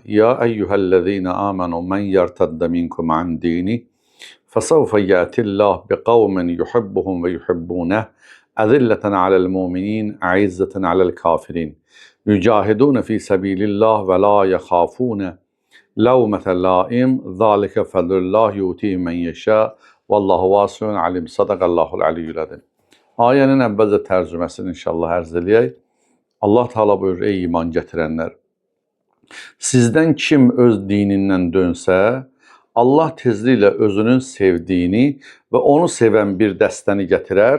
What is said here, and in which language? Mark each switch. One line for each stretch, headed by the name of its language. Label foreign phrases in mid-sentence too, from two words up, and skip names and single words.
Arabic: يا أيها الذين آمنوا من يرتد منكم عن دينه فسوف يأتي الله بقوم يحبهم ويحبونه أذلة على المؤمنين أعزة على الكافرين يجاهدون في سبيل الله ولا يخافون لومة لائم ذلك فضل الله يؤتيه من يشاء والله واسع عليم. صدق الله العلي العظيم.
Azerbaijani: Ayənin əvvəlcə tərcüməsini inşallah ərz eləyək. Allah Teala buyurur: ey iman gətirənlər, sizdən kim öz dinindən dönsə, Allah tezliklə özünün sevdiyini və onu sevən bir dəstəni gətirər.